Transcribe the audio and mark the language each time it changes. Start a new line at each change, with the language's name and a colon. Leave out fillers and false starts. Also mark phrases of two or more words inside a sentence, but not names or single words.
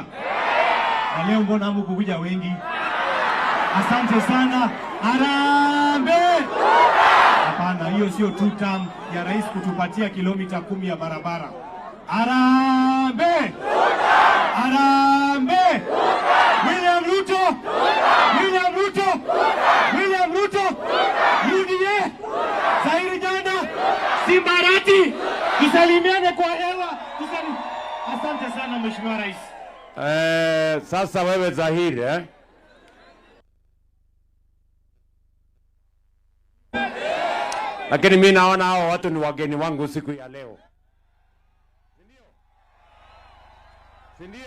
Swahili: Na leo mbona hamkukuja wengi? Asante sana. Harambee! Hapana, hiyo sio
English: two term
Swahili: ya rais kutupatia kilomita 10 ya barabara. Harambee! Harambee! William Ruto! UDA! Zairi Janda! Simbarati! Tusalimiane kwa hewa! Asante sana Mheshimiwa Rais. Sasa wewe Zahiri, lakini mimi naona hao watu ni wageni wangu siku ya leo. Si ndio?